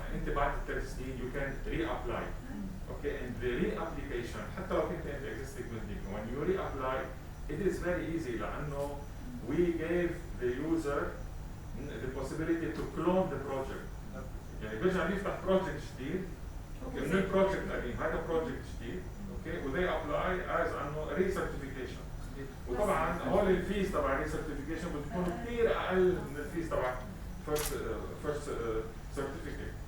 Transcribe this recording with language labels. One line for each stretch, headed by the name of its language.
Arabic: انت بعد الثلاث سنين
English: you can reapply. Okay, and the reapplication
Arabic: حتى لو كنت انت
English: existing building, when you reapply it is very easy لأنه we gave the user the possibility to clone the project.
Arabic: يعني بيرجع بيفتح project جديد من البروجكت قديم، هذا project جديد، اوكي، و
English: they apply as
Arabic: انه recertification. وطبعا هول الفيز تبع recertification بتكون كثير اقل من الفيز تبع first certificate.